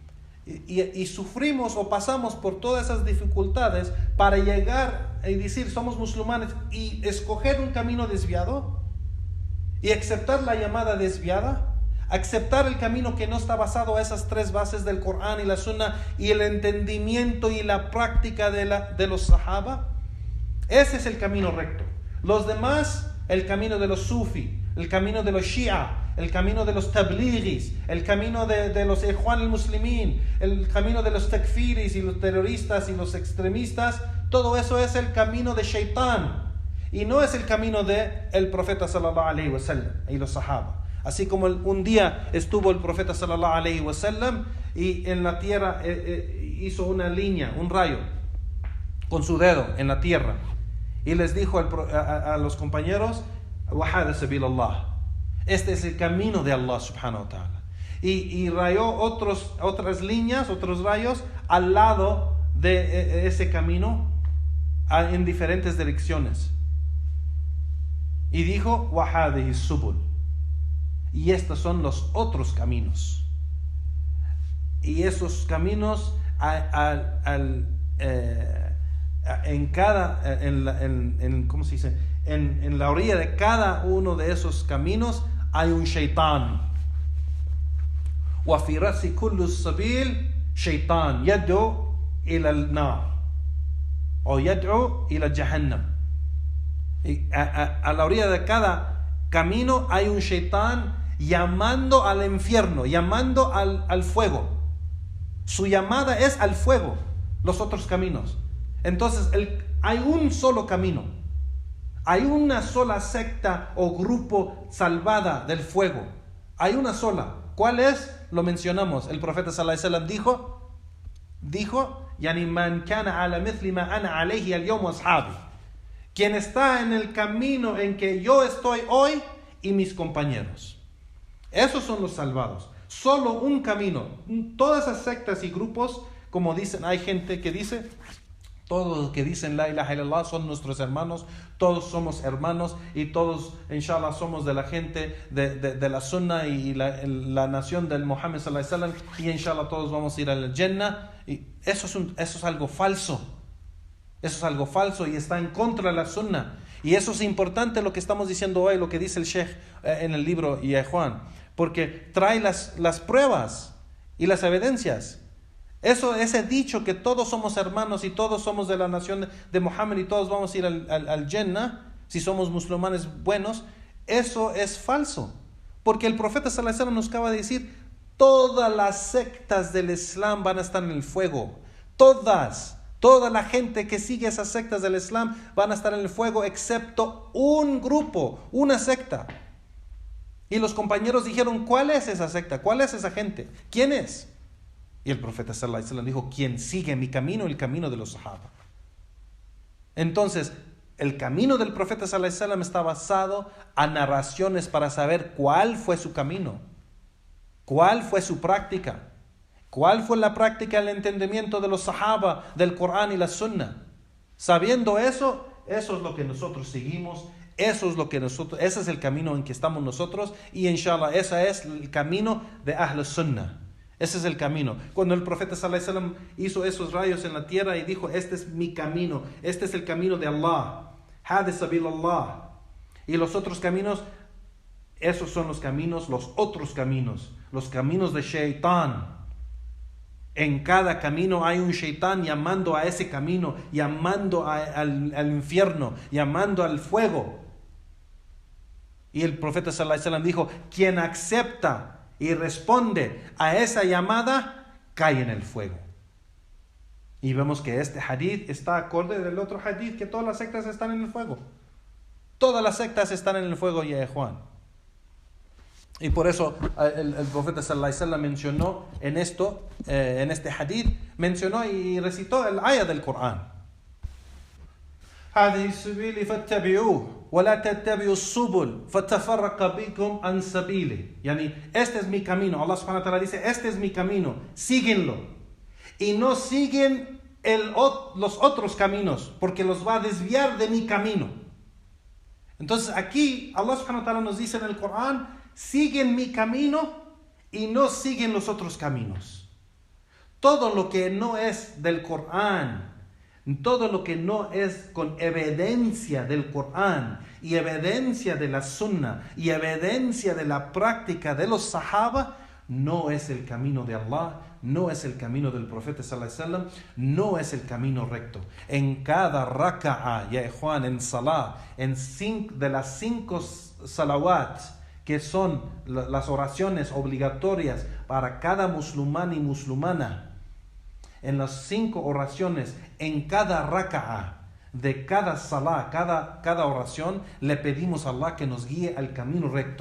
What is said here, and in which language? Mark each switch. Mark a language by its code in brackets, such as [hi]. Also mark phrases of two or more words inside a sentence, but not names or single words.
[es] Y sufrimos o pasamos por todas esas dificultades para llegar y decir somos musulmanes y escoger un camino desviado y aceptar la llamada desviada, aceptar el camino que no está basado en esas tres bases del Corán y la Sunna y el entendimiento y la práctica de los sahaba. Ese es el camino recto. Los demás, el camino de los sufi, el camino de los shia, el camino de los tablighis, el camino de los ikhwan al-muslimin, el camino de los takfiris y los terroristas y los extremistas, todo eso es el camino de Shaitán y no es el camino de el profeta [ar] صلى الله عليه وسلم [es] y los sahaba. Así como un día estuvo el profeta [ar] صلى الله عليه وسلم [es] y en la tierra hizo una línea, un rayo con su dedo en la tierra y les dijo a los compañeros: [ar] وهذا سبيل الله, [es] este es el camino de Allah [ar] سبحانه وتعالى, [es] y rayó otras líneas, otros rayos al lado de ese camino, en diferentes direcciones. Y dijo, [ar] وَهَذِهِ السُّبُلُ, [es] y estos son los otros caminos. Y esos caminos ¿cómo se dice? En la orilla de cada uno de esos caminos hay un shaitán. [ar] وَفِي رَأْسِ كُلُّ السَّبِيلِ شَيْطَانٌ يَدْعُو إِلَى النَّارِ o يَدْعُو إِلَى جَهَنَّمَ. [es] A la orilla de cada camino hay un shaitán llamando al infierno, llamando al fuego. Su llamada es al fuego, los otros caminos. Entonces hay un solo camino, hay una sola secta o grupo salvada del fuego, hay una sola. ¿Cuál es? Lo mencionamos. El profeta [ar] صلى الله عليه وسلم [es] dijo [ar] يعني من كان على مثل ما أنا عليه اليوم أصحابي, [es] quien está en el camino en que yo estoy hoy y mis compañeros. Esos son los salvados. Solo un camino. Todas esas sectas y grupos, como dicen, hay gente que dice, todos los que dicen [ar] لا إله إلا الله [es] son nuestros hermanos, todos somos hermanos y todos, inshallah, somos de la gente de la Sunnah y la nación del Muhammad [ar] صلى الله عليه وسلم, [es] y inshallah todos vamos a ir al Jannah. Y eso es algo falso. Eso es algo falso y está en contra de la Sunnah. Y eso es importante lo que estamos diciendo hoy, lo que dice el Sheikh en el libro Juan, porque trae las pruebas y las evidencias. Ese dicho que todos somos hermanos y todos somos de la nación de Muhammad y todos vamos a ir al Jannah si somos musulmanes buenos, eso es falso. Porque el profeta [ar] صلى الله عليه وسلم [es] nos acaba de decir, todas las sectas del Islam van a estar en el fuego. Toda la gente que sigue esas sectas del Islam van a estar en el fuego, excepto un grupo, una secta. Y los compañeros dijeron, ¿cuál es esa secta? ¿Cuál es esa gente? ¿Quién es? Y el profeta [ar] صلى الله عليه وسلم [es] dijo, quien sigue mi camino, el camino de los sahaba. Entonces, el camino del profeta [ar] صلى الله عليه وسلم [es] está basado a narraciones para saber cuál fue su camino, cuál fue su práctica, cuál fue la práctica, el entendimiento de los sahaba, del Corán y la Sunnah. Sabiendo eso es lo que nosotros seguimos. Ese es el camino en que estamos nosotros, y inshallah ese es el camino de Ahl Sunnah. Ese es el camino. Cuando el profeta [ar] صلى الله عليه وسلم [es] hizo esos rayos en la tierra y dijo, este es mi camino, este es el camino de Allah, [ar] هذا سبيل الله, [es] y los otros caminos, esos son los caminos, los otros caminos, los caminos de Shaitán. En cada camino hay un shaitán llamando a ese camino, llamando al infierno, llamando al fuego. Y el profeta [ar] صلى الله عليه وسلم [es] dijo, quien acepta y responde a esa llamada, cae en el fuego. Y vemos que este hadith está acorde del otro hadith, que todas las sectas están en el fuego. Todas las sectas están en el fuego, ya Juan. Y por eso el profeta [ar] صلى الله عليه وسلم [es] mencionó en este hadith, mencionó y recitó el ayah del Corán. [ar] هذه السبيل فاتبعوه ولا تتبعوا السبل فتفرق بكم عن سبيله. [es] Yani, este es mi camino. Allah [ar] سبحانه وتعالى [es] dice, este es mi camino, síguenlo. Y no siguen los otros caminos, porque los va a desviar de mi camino. Entonces aquí Allah [ar] سبحانه وتعالى [es] nos dice en el Corán, siguen mi camino y no siguen los otros caminos. Todo lo que no es del Corán, todo lo que no es con evidencia del Corán y evidencia de la Sunnah y evidencia de la práctica de los Sahaba, no es el camino de Allah, no es el camino del profeta [ar] صلى الله عليه وسلم, [es] no es el camino recto. En cada raka'a, ya Juan, en salah, de las 5 salawat, que son las oraciones obligatorias para cada musulmán y musulmana, en las 5 oraciones, en cada raka'a de cada salah, cada oración, le pedimos a Allah que nos guíe al camino recto.